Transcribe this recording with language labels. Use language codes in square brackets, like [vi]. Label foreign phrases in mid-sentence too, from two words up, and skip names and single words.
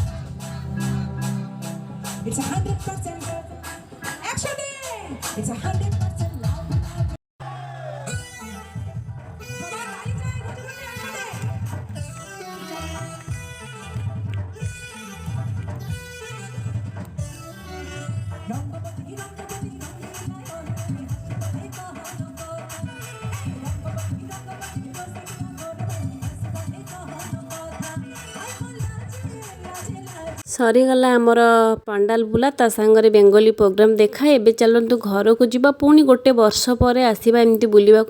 [bn] ইটস 100%। একসাথে ইটস 100%। সবার তালি চাই, দুজনে একসাথে। রঙ্গবতী রঙ্গবতী [or] ସରିଗଲା ଆମର ପଣ୍ଡାଲ ବୁଲା ତା ସାଙ୍ଗରେ ବେଙ୍ଗଲୀ ପ୍ରୋଗ୍ରାମ ଦେଖା। ଏବେ ଚାଲନ୍ତୁ ଘରକୁ ଯିବା, ପୁଣି ଗୋଟେ ବର୍ଷ ପରେ ଆସିବା ଏମିତି ବୁଲିବାକୁ।